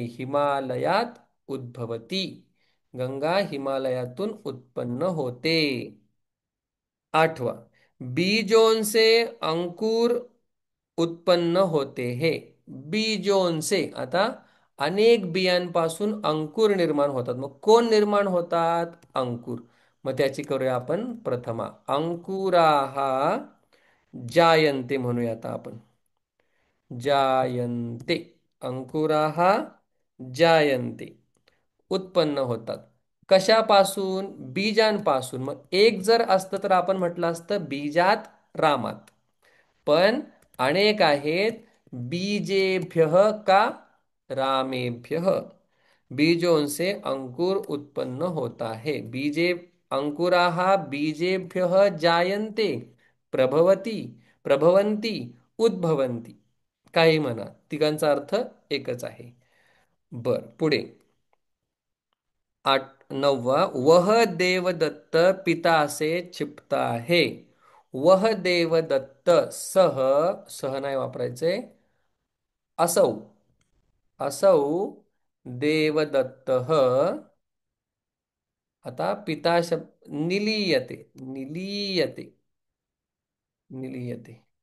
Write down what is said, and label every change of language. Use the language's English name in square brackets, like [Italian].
[Marathi] हिमालयात उद्भवती. गंगा हिमालयातून उत्पन्न होते. [Hindi] 8वां, बीजों से अंकुर उत्पन्न होते हैं. बीजोन से. [Marathi] आता अनेक बियांपासून अंकुर निर्माण होतात. मग कोण निर्माण होतात? अंकुर. मग त्याची करूया आपण प्रथमा. [Sanskrit] अंकुराः जायन्ते [Marathi] म्हणूया आता आपण. जायन्ते. [Sanskrit] अंकुराः जायन्ते. [Marathi] उत्पन्न होतात. कशापासून? बीजांपासून. मग एक जर असतं तर आपण म्हटलं असतं बीजात रामात. पण अनेक आहेत. बीजेभ्यः का रामेभ्यः. [Hindi] बीजों से अंकुर उत्पन्न होता है. [Sanskrit] बीजे अंकुराः बीजेभ्यः जायन्ते, प्रभवती, प्रभवन्ति, उद्भवन्ति. [Marathi] काही म्हणा, तिघांचा अर्थ एकच आहे. बर, पुढे. 9वा. [Hindi] वह देवदत्त पितासे क्षिप्ता है. वह देवदत्त [Marathi] सह, सह नाही वापरायचे, असौ. [Sanskrit] असौ देवदत्तः. [Marathi] आता पिता शब्द निलीयते. निलीयते. निलीयते.